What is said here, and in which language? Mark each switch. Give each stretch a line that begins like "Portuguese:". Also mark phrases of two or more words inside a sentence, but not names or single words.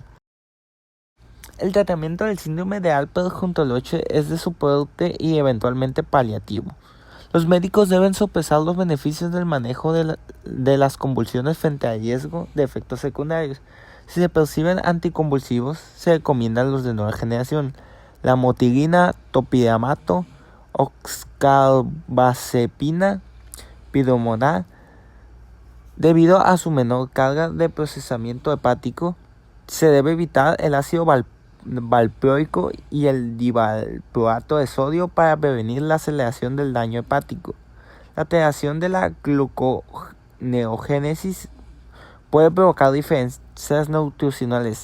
Spanish: El tratamiento del síndrome de Alpert-Hüttenlocher es de soporte y eventualmente paliativo. Los médicos deben sopesar los beneficios del manejo de las convulsiones frente al riesgo de efectos secundarios. Si se perciben anticonvulsivos, se recomiendan los de nueva generación: la motilina, topiramato, oxcarbazepina, piromonal. Debido a su menor carga de procesamiento hepático, se debe evitar el ácido valproico y el divalproato de sodio para prevenir la aceleración del daño hepático. La alteración de la gluconeogénesis puede provocar diferencias nutricionales.